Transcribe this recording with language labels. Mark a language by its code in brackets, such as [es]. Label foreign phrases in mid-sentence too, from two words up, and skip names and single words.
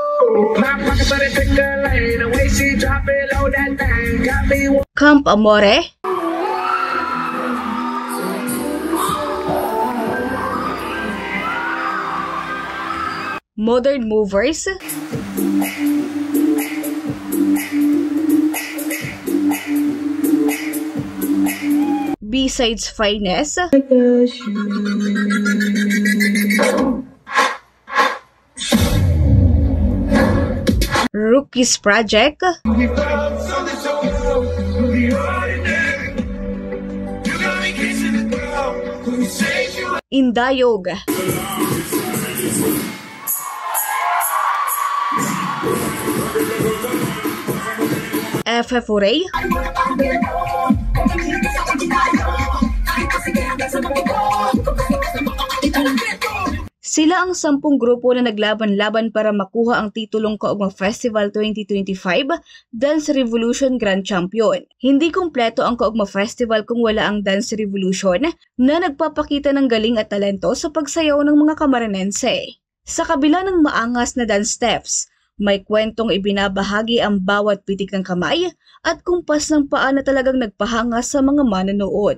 [tl] Camp Amore, Modern Movers, B-Sides Finest, Rookies Project, Indayog, FFURA, Sila ang 10 grupo na naglaban-laban para makuha ang titulong Kaugma Festival 2025 Dance Revolution Grand Champion. Hindi kumpleto ang Kaugma Festival kung wala ang Dance Revolution na nagpapakita ng galing at talento sa pagsayaw ng mga Camarines. Sa kabila ng maangas na [en] dance steps, [tl] may kwentong ibinabahagi ang bawat pitik ng kamay at kumpas ng paa na talagang nagpahanga sa mga manonood.